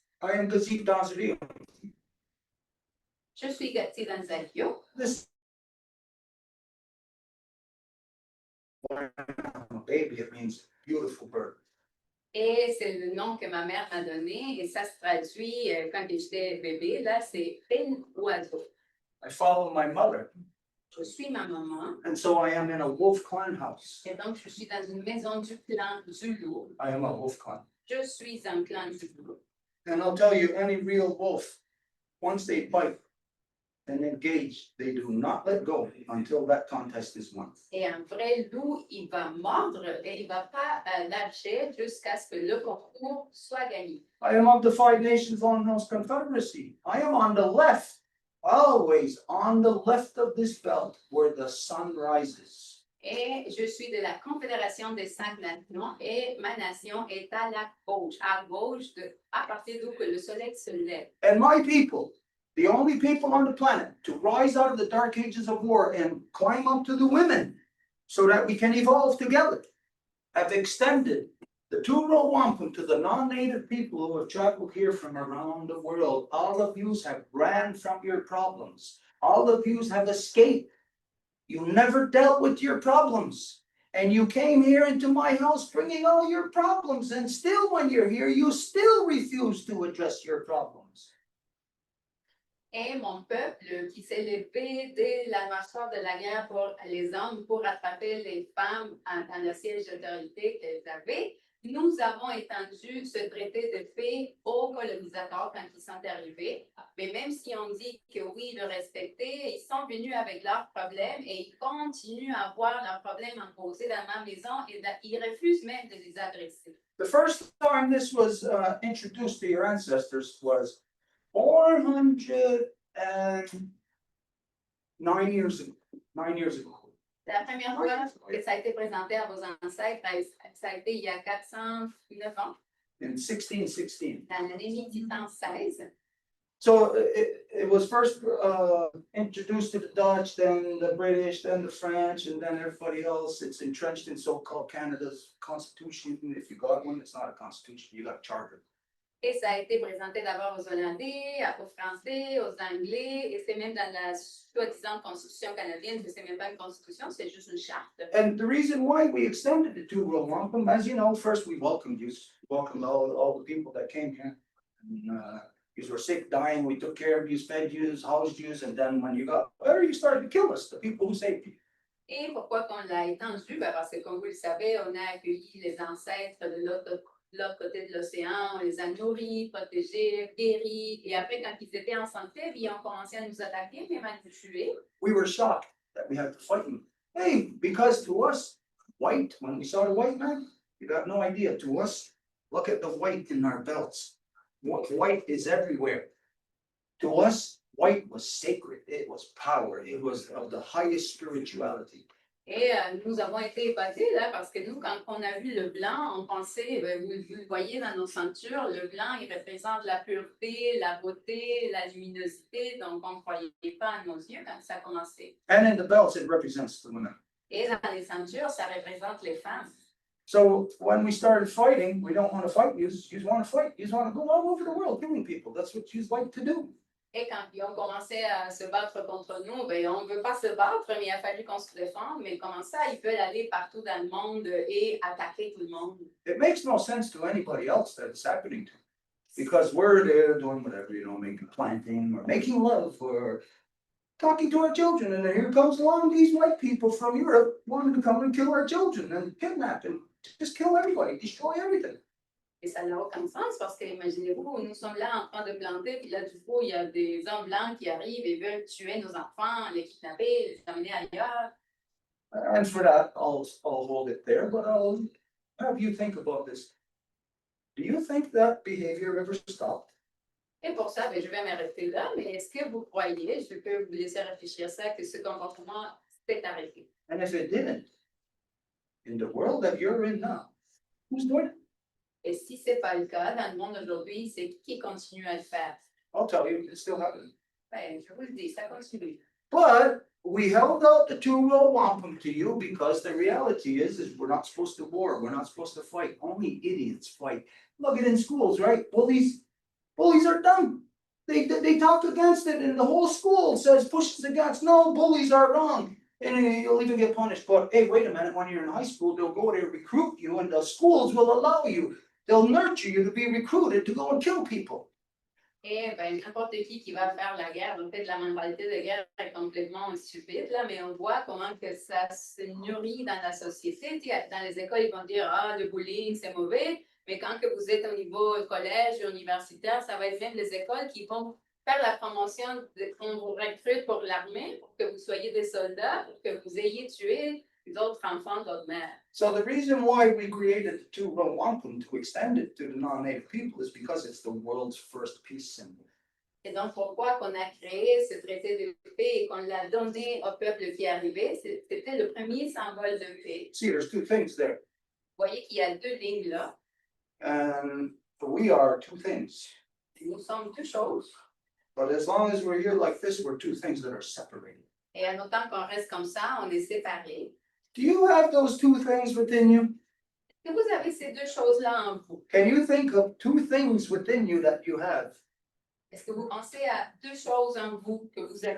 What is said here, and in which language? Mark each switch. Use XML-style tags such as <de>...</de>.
<en>I am Gazik Danzrio.</en> <fr>Je suis Gatti Danzalio.</fr> <en>This baby, it means beautiful bird.</en> <fr>Et c'est le nom que ma mère m'a donné et ça se traduit quand j'étais bébé, là, c'est bel oiseau.</fr> <en>I follow my mother.</en> <fr>Je suis ma maman</fr> <en>And so I am in a wolf clan house.</en> <fr>et donc je suis dans une maison du clan du loup.</fr> <en>I am a wolf clan.</en> <fr>Je suis un clan du loup.</fr> <en>And I'll tell you, any real wolf, once they bite and engage, they do not let go until that contest is won.</en> <fr>Et un vrai loup, il va mordre et il va pas lâcher jusqu'à ce que le concours soit gagné.</fr> <en>I am of the Five Nations Longhouse Confederacy. I am on the left, always on the left of this belt where the sun rises.</en> <fr>Et je suis de la Confédération des 5 nations et ma nation est à gauche à partir d'où que le soleil se lève.</fr> <en>And my people, the only people on the planet to rise out of the dark ages of war and climb up to the women so that we can evolve together, have extended The two-row wampum to the non-native people who have traveled here from around the world. All of yous have ran from your problems. All of yous have escaped. You never dealt with your problems. And you came here into my house bringing all your problems. And still when you're here, you still refuse to address your problems.</en> <fr>Et mon peuple qui s'est levé dès la noirceur de la guerre pour les hommes, pour attraper les femmes dans le siège d'autorité qu'elles avaient, nous avons étendu ce traité de paix aux colonisateurs quand ils sont arrivés. Mais même si on dit que oui, ils le respectaient, ils sont venus avec leurs problèmes et ils continuent à avoir leurs problèmes imposés dans ma maison et ils refusent même de les adresser.</fr> <en>The first time this was introduced to your ancestors was 409 years ago. 9 years ago.</en> <fr>La première fois que ça a été présenté à vos ancêtres, ça a été il y a 409 ans,</fr> <en>In 1616.</en> <fr>dans l'année 1616.</fr> <en>So it was first introduced to the Dutch, then the British, then the French, and then everybody else. It's entrenched in so-called Canada's constitution. If you got one, it's not a constitution, you got a charter.</en> <fr>Et ça a été présenté d'abord aux Hollandais, aux Français, aux Anglais, et c'est même dans la soi-disant Constitution canadienne que c'est même pas une constitution, c'est juste une charte.</fr> <en>And the reason why we extended the two-row wampum, as you know, first we welcomed you, welcomed all the people that came here. And, you were sick, dying, we took care of you, fed you, housed you, and then when you got better, you started to kill us, the people who saved you.</en> <fr>Et pourquoi qu'on l'a étendu? Ben parce que comme vous le savez, on a accueilli les ancêtres de l'autre côté de l'océan, on les a nourris, protégés, guéris, et après quand ils étaient en santé, ils ont commencé à nous attaquer, même à nous tuer.</fr> <en>We were shocked that we had to fight you. Hey, because to us, white, when we saw the white man, you got no idea. To us, look at the white in our belts. White is everywhere. To us, white was sacred. It was power. It was of the highest spirituality.</en> <fr>Et nous avons été épatés là parce que nous, quand on a vu le blanc, on pensait, vous le voyez dans nos ceintures, le blanc, il représente la pureté, la beauté, la luminosité, donc on ne croyait pas à nos yeux quand ça a commencé.</fr> <en>And in the belts, it represents the women.</en> <fr>Et dans les ceintures, ça représente les femmes.</fr> <en>So when we started fighting, we don't want to fight. You just want to fight. You just want to go all over the world killing people. That's what you like to do.</en> <fr>Et quand ils ont commencé à se battre contre nous, ben, on ne veut pas se battre, mais il a fallu qu'on se défende. Mais comment ça, ils veulent aller partout dans le monde et attaquer tout le monde?</fr> <en>It makes no sense to anybody else that it's happening to. Because we're there doing whatever, you know, making planting or making love or talking to our children. And then here comes along these white people from Europe wanting to come and kill our children and kidnap and just kill everybody, destroy everything.</en> <fr>Et ça n'a aucun sens parce que imaginez-vous, nous sommes là en train de planter, puis là du coup, il y a des hommes blancs qui arrivent et veulent tuer nos enfants, les kidnapper, les amener ailleurs.</fr> <en>And for that, I'll hold it there, but I'll have you think about this. Do you think that behavior ever stopped?</en> <fr>Et pour ça, ben, je vais m'arrêter là, mais est-ce que vous croyez, je peux vous laisser réfléchir à ça, que ce comportement s'est arrêté?</fr> <en>And if it didn't, in the world that you're in now, who's doing it?</en> <fr>Et si ce n'est pas le cas, dans le monde d'aujourd'hui, c'est qui continue à le faire?</fr> <en>I'll tell you, it's still happening.</en> <fr>Ben, je vous le dis, ça continue.</fr> <en>But we held out the two-row wampum to you because the reality is we're not supposed to war. We're not supposed to fight. Only idiots fight. Look at it in schools, right? Bullies are dumb. They talk against it, and the whole school says pushes against. No, bullies are wrong, and you'll even get punished. But hey, wait a minute. When you're in high school, they'll go there, recruit you, and the schools will allow you. They'll nurture you to be recruited to go and kill people.</en> <fr>Et ben, n'importe qui va faire la guerre, en fait, la mentalité de guerre est complètement stupide, là, mais on voit comment que ça se nourrit dans la société. Dans les écoles, ils vont dire, ah, le bullying, c'est mauvais, mais quand que vous êtes au niveau collège, universitaire, ça va être même les écoles qui vont faire la promotion, on vous recrute pour l'armée, pour que vous soyez des soldats, pour que vous ayez tué d'autres enfants, d'autres mères.</fr> <en>So the reason why we created the two-row wampum to extend it to the non-native people is because it's the world's first peace symbol.</en> <fr>Et donc, pourquoi qu'on a créé ce traité de paix et qu'on l'a donné au peuple qui est arrivé, c'était le premier symbole de paix.</fr> <en>See, there's two things there.</en> <fr>Vous voyez qu'il y a deux lignes là.</fr> <en>And we are two things.</en> <fr>Nous sommes deux choses.</fr> <en>But as long as we're here like this, we're two things that are separated.</en> <fr>Et en autant qu'on reste comme ça, on est séparés.</fr> <en>Do you have those two things within you?</en> <fr>Que vous avez ces deux choses-là en vous.</fr> <en>Can you think of two things within you that you have?</en> <fr>Est-ce que vous pensez à deux choses en vous que vous avez?</fr>